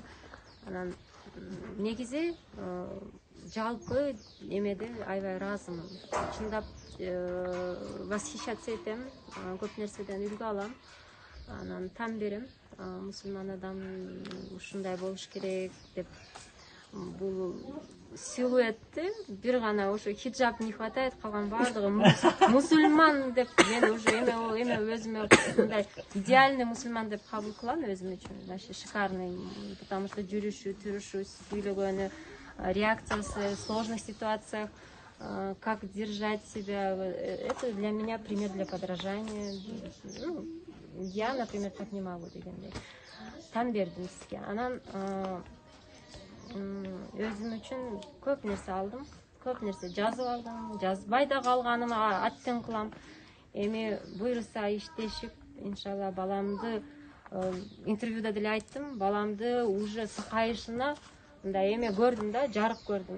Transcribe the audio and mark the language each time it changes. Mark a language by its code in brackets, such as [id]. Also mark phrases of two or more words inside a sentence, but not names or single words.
[ky] Анан негизи жалпы эмеде аябай ыраазымын. Чындап восхищаться этем, көп нерседен үлгү алам. Анан там берем. Мусулман адам ушундай болуш керек деп бул силуэтти бир гана ошо хиджаб [ru] не хватает, [ky] калган баардыгы мусульман деп мен уже эме өзүмө мындай идеальный мусульман деп кабыл кылам өзүм үчүн. [ru] Вообще шикарный, потому что [ky] жүрүшү, турушу, сүйлөгөнү, реакциясы [ru] в сложных ситуациях, как держать себя. Это для меня пример для подражания. Ну, я, например, так не могу дегендей. [ky] Там бердим сизге. Анан өзүм үчүн көп нерсе алдым, көп нерсе жазып алдым, жазбай да калганым аттен кылам. Эми буюрса иштешип, иншалла баламды интервьюда деле айттым, баламды уже сакайышына мындай эме көрдүм да, жарык көрдүм.